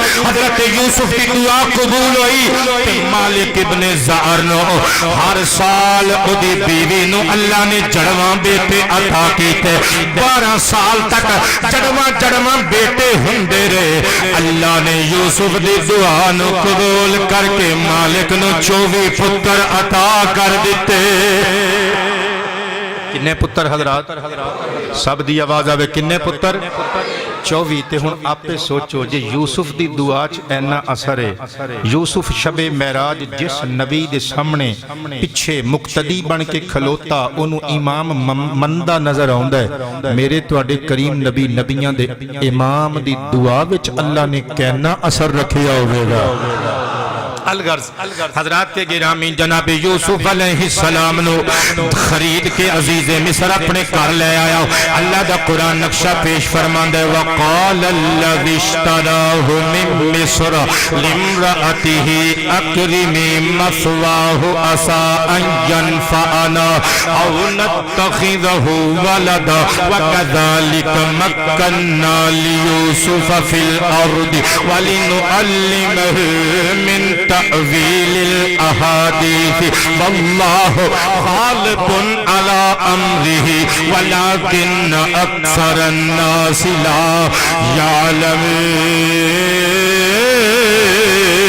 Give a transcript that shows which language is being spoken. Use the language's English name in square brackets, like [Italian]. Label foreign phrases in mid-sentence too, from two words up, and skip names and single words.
[Urdu] حضرت یوسف کی دعا قبول ہوئی [Punjabi] تے مالک ابن زعر نو ہر سال اودی بیوی نو اللہ نے جڑواں بیٹے عطا کیتے 12 سال تک جڑواں بیٹے ہوندے رہے. اللہ نے یوسف دی دعا نو قبول کر کے مالک نو 24 پتر عطا کر دیتے. کنے پتر حضرات سب دی آواز آوے کنے پتر 24. تے ہن آپے سوچو جے یوسف دی دعا چ اینا اثر ہے. یوسف شب معراج جس نبی دے سامنے پیچھے مقتدی بن کے کھلوتا انہوں امام مندہ نظر آوندا ہے. میرے تواڈے کریم نبی نبیاں دے امام دی دعا وچ اللہ نے کینا اثر رکھیا ہوے گا. [Urdu] الغرض حضرات کے گرامی جناب یوسف علیہ السلام نو خرید کے عزیز مصر اپنے گھر لے آیا. [Punjabi] اللہ دا قرآن نقشہ پیش فرماندا ہے [Arabic] وقال الذی اشتراه من مصر لامرأته اکرمی مثواه عسى ان ينفعنا او نتخذه ولدا وكذلك مكنا ليوسف في الارض ولنعلمه من تأویل الاحادیث واللہ غالب علی امرہ ولکن اکثر الناس لا یعلمون.